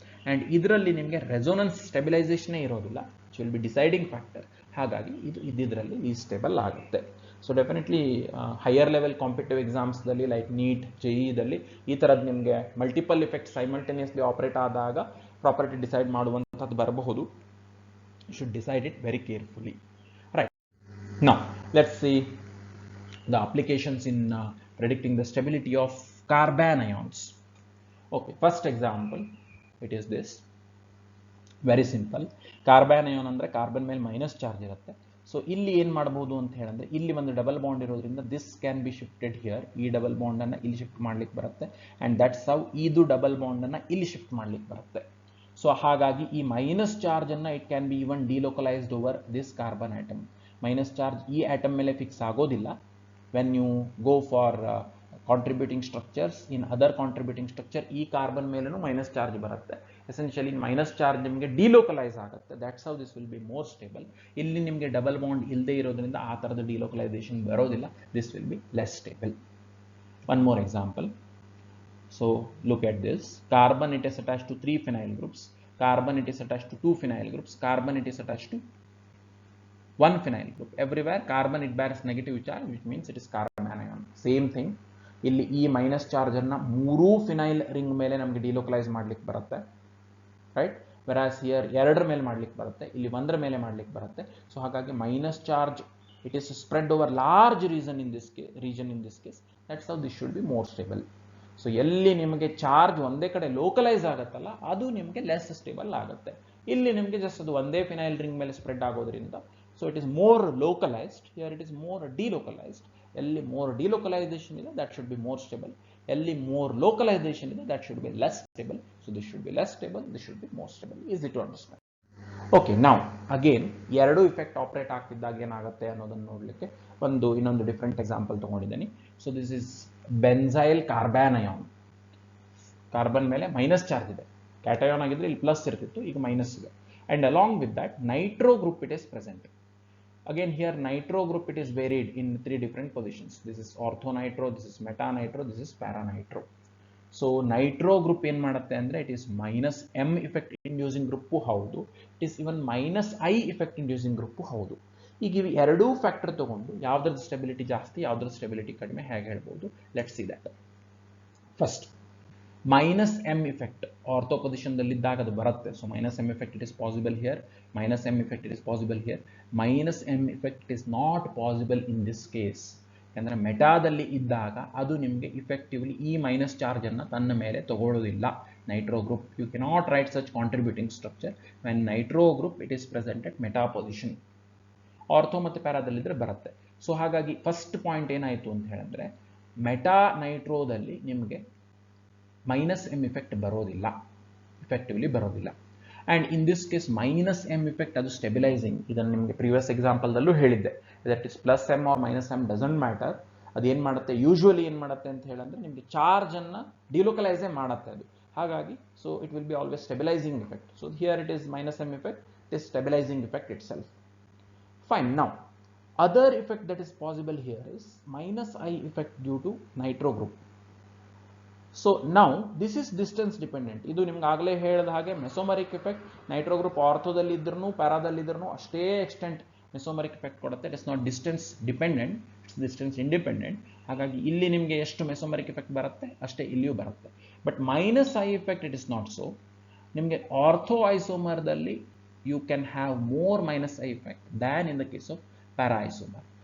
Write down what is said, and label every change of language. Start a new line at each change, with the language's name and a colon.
Kannada: And ಇದರಲ್ಲಿ ನಿಮಗೆ resonance ಸ್ಟೆಬಿಲೈಸೇಷನೇ ಇರೋದಿಲ್ಲ,
English: It will be deciding factor.
Kannada: ಹಾಗಾಗಿ ಇದು ಇದರಲ್ಲಿ ಸ್ಟೇಬಲ್ ಆಗುತ್ತೆ. So definitely higher level competitive ಎಕ್ಸಾಮ್ಸ್ದಲ್ಲಿ like neat JEE ಈ ಥರದ್ದು ನಿಮಗೆ ಮಲ್ಟಿಪಲ್ ಇಫೆಕ್ಟ್ ಸೈಮಲ್ಟೇನಿಯಸ್ಲಿ ಆಪರೇಟ್ ಆದಾಗ ಪ್ರಾಪರ್ಟಿ ಡಿಸೈಡ್ ಮಾಡುವಂಥದ್ದು ಬರಬಹುದು.
English: You should decide it very carefully, right? Now let's see the applications in predicting the stability of carbon ions. Okay, first example it is this, very simple.
Kannada: Carbon ion ಅಂದ್ರೆ carbon ಮೇಲೆ minus charge ಇರುತ್ತೆ. So ಇಲ್ಲಿ ಏನು ಮಾಡಬಹುದು ಅಂತ ಹೇಳಿದ್ರೆ ಇಲ್ಲಿ ಒಂದು ಡಬಲ್ ಬಾಂಡ್ ಇರೋದ್ರಿಂದ
English: this can be shifted here,
Kannada: ಈ ಡಬಲ್ ಬಾಂಡ್ ಅನ್ನು ಇಲ್ಲಿ ಶಿಫ್ಟ್ ಮಾಡ್ಲಿಕ್ಕೆ ಬರುತ್ತೆ.
English: and that's how
Kannada: ಇದು ಡಬಲ್ ಬಾಂಡ್ ಅನ್ನು ಇಲ್ಲಿ ಶಿಫ್ಟ್ ಮಾಡ್ಲಿಕ್ಕೆ ಬರುತ್ತೆ. ಸೊ ಹಾಗಾಗಿ ಈ ಮೈನಸ್ ಚಾರ್ಜ್ ಅನ್ನು
English: It can be even delocalized over this carbon atom.
Kannada: Minus charge ಈ ಆಟಮ್ ಮೇಲೆ ಫಿಕ್ಸ್ ಆಗೋದಿಲ್ಲ.
English: when you go for contributing structures in other
Kannada: contributing structure ಈ ಕಾರ್ಬನ್ ಮೇಲೂ ಮೈನಸ್ ಚಾರ್ಜ್ ಬರುತ್ತೆ. ಎಸೆನ್ಷಿಯಲಿ ಮೈನಸ್ ಚಾರ್ಜ್ ನಿಮಗೆ delocalise ಆಗುತ್ತೆ.
English: That's how this will be more stable.
Kannada: ಇಲ್ಲಿ ನಿಮಗೆ ಡಬಲ್ ಬಾಂಡ್ ಇಲ್ಲದೆ ಇರೋದ್ರಿಂದ ಆ ಥರದ ಡಿಲೋಕಲೈಸೇಷನ್ ಬರೋದಿಲ್ಲ.
English: This will be less stable. One more example. So look at this. Carbon it is attached to 3 phenyl groups. Carbon it is attached to 2 phenyl groups. Carbon it is attached to 1 phenyl group. Everywhere carbon it bears negative charge, which means it is carbon anion. Same thing.
Kannada: ಇಲ್ಲಿ ಈ minus charge ಅನ್ನ ಮೂರೂ phenyl ring ಮೇಲೆ ನಮಗೆ delocalise ಮಾಡ್ಲಿಕ್ಕೆ ಬರುತ್ತೆ, right. ವೆರಾಸ್ here ಎರಡರ ಮೇಲೆ ಮಾಡ್ಲಿಕ್ಕೆ ಬರುತ್ತೆ, ಇಲ್ಲಿ ಒಂದರ ಮೇಲೆ ಮಾಡ್ಲಿಕ್ಕೆ ಬರುತ್ತೆ.
English: So ಹಾಗಾಗಿ minus charge it is spread over large region in this case. That's how this should be more stable.
Kannada: So ಎಲ್ಲಿ ನಿಮಗೆ ಚಾರ್ಜ್ ಒಂದೇ ಕಡೆ ಲೋಕಲೈಸ್ ಆಗುತ್ತಲ್ಲ ಅದು ನಿಮಗೆ ಲೆಸ್ ಸ್ಟೇಬಲ್ ಆಗುತ್ತೆ. ಇಲ್ಲಿ ನಿಮಗೆ ಜಸ್ಟ್ ಅದು ಒಂದೇ ಫಿನೈಲ್ ರಿಂಗ್ ಮೇಲೆ ಸ್ಪ್ರೆಡ್ ಆಗೋದ್ರಿಂದ
English: So it is more localized, here it is more delocalized.
Kannada: ಎಲ್ಲಿ ಮೋರ್ ಡಿಲೋಕಲೈಸೇಷನ್ ಇದೆ
English: that should be more stable,
Kannada: ಎಲ್ಲಿ ಮೋರ್ ಲೋಕಲೈಸೇಷನ್ ಇದೆ
English: That should be less stable. So this should be less stable, this should be more stable. Easy to understand.
Kannada: Okay, ನಾವು again ಎರಡು effect operate ಆಗ್ತಿದ್ದಾಗ ಏನಾಗುತ್ತೆ ಅನ್ನೋದನ್ನು ನೋಡಲಿಕ್ಕೆ ಇನ್ನೊಂದು different example ತಗೊಂಡಿದ್ದೀನಿ.
English: So this is benzyl carbon anion.
Kannada: Carbon ಮೇಲೆ minus charge ಇದೆ, cation ಆಗಿದ್ರೆ ಇಲ್ಲಿ ಪ್ಲಸ್ ಇರ್ತಿತ್ತು, ಈಗ ಮೈನಸ್ ಇದೆ.
English: And along with that nitro group it is present. Again here nitro group, it is varied in 3 different positions. This is ortho nitro, this is meta nitro, this is para nitro. So nitro group
Kannada: ಏನು ಮಾಡುತ್ತೆ ಅಂದರೆ
English: it is minus M effect inducing group ಹೌದು, it is even minus I effect inducing group ಹೌದು.
Kannada: ಈಗ ಇವು ಎರಡೂ factor ತಗೊಂಡು ಯಾವ್ದ್ರದ್ದು stability ಜಾಸ್ತಿ ಯಾವ್ದ್ರದ್ದು ಸ್ಟೆಬಿಲಿಟಿ ಕಡಿಮೆ ಹೇಗೆ ಹೇಳ್ಬೋದು,
English: Let's see that.
Kannada: First minus M effect ortho ಪೊಸಿಷನ್ದಲ್ಲಿದ್ದಾಗ ಅದು ಬರುತ್ತೆ.
English: So minus M effect it is possible here, minus M effect it is possible here. Minus M effect it is not possible in this case.
Kannada: ಯಾಕಂದರೆ ಮೆಟಾದಲ್ಲಿ ಇದ್ದಾಗ ಅದು ನಿಮಗೆ effectively ಈ minus ಚಾರ್ಜನ್ನು ತನ್ನ ಮೇಲೆ ತಗೊಳ್ಳೋದಿಲ್ಲ.
English: Nitro group you cannot write such contributing structure when nitro group it is present at meta position.
Kannada: Ortho ಮತ್ತು ಪ್ಯಾರಾದಲ್ಲಿದ್ದರೆ ಬರುತ್ತೆ. ಸೊ ಹಾಗಾಗಿ ಫಸ್ಟ್ ಪಾಯಿಂಟ್ ಏನಾಯಿತು ಅಂತ ಹೇಳಿದ್ರೆ, ಮೆಟಾ ನೈಟ್ರೋದಲ್ಲಿ ನಿಮಗೆ ಮೈನಸ್ ಎಮ್ ಇಫೆಕ್ಟ್ ಬರೋದಿಲ್ಲ, ಇಫೆಕ್ಟಿವ್ಲಿ ಬರೋದಿಲ್ಲ. And in this case minus M effect ಅದು ಸ್ಟೆಬಿಲೈಸಿಂಗ್. ಇದನ್ನು ನಿಮಗೆ ಪ್ರೀವಿಯಸ್ ಎಕ್ಸಾಂಪಲ್ದಲ್ಲೂ ಹೇಳಿದ್ದೆ,
English: That is plus M or minus M doesn't matter.
Kannada: ಅದೇನು ಮಾಡುತ್ತೆ, ಯೂಶ್ವಲಿ ಏನು ಮಾಡುತ್ತೆ ಅಂತ ಹೇಳಿದ್ರೆ ನಿಮಗೆ ಚಾರ್ಜನ್ನು ಡಿಲೋಕಲೈಸೇ ಮಾಡುತ್ತೆ ಅದು.
English: ಹಾಗಾಗಿ so it will be always stabilizing effect. So here it is minus M effect, it is stabilizing effect itself. Fine. Now, other effect that is possible here is minus I effect due to nitro group. So now this is distance dependent.
Kannada: ಇದು ನಿಮ್ಗೆ ಆಗಲೇ ಹೇಳಿದ ಹಾಗೆ ಮೆಸೋಮರಿಕ್ effect Nitro group ಆರ್ಥೋದಲ್ಲಿ ಇದ್ರೂ ಪ್ಯಾರಾದಲ್ಲಿ ಇದ್ರೂ ಅಷ್ಟೇ extent ಮೆಸೋಮರಿಕ್ effect ಕೊಡುತ್ತೆ.
English: It is not distance dependent, it's distance independent.
Kannada: ಹಾಗಾಗಿ ಇಲ್ಲಿ ನಿಮಗೆ ಎಷ್ಟು ಮೆಸೋಮರಿಕ್ ಎಫೆಕ್ಟ್ ಬರುತ್ತೆ ಅಷ್ಟೇ ಇಲ್ಲಿಯೂ ಬರುತ್ತೆ.
English: But minus I effect it is not so.
Kannada: ನಿಮಗೆ ortho ಐಸೋಮರ್ದಲ್ಲಿ
English: you can have more minus I effect than in the case of para isomer.